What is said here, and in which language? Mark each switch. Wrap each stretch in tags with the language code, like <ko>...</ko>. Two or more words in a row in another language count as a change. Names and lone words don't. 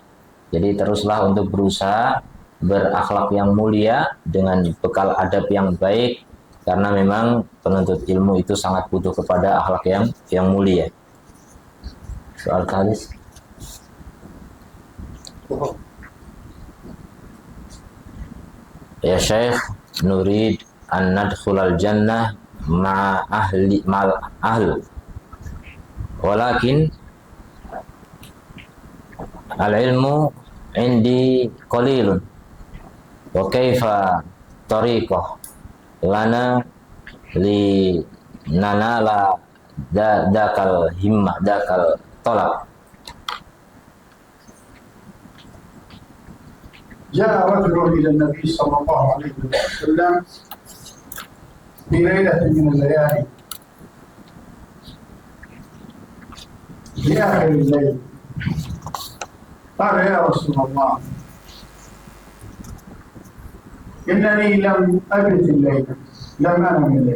<id>Jadi teruslah untuk berusaha berakhlak yang mulia dengan bekal adab yang baik, karena memang penuntut ilmu itu sangat butuh kepada akhlak yang mulia. Soal hadis. Ya Syekh,</id> <ar>نريد أن ندخل الجنة مع الأهل. ولكن العلم عندي قليل. وكيف طريقة لنا لننال ذاك الهمة، ذاك الطلب. جاء رجل إلى النبي صلى الله عليه وسلم في ليلة من الليالي في آخر الليل، قال يا رسول الله إنني لم أبت الليلة، لم أنم الليل.</ar>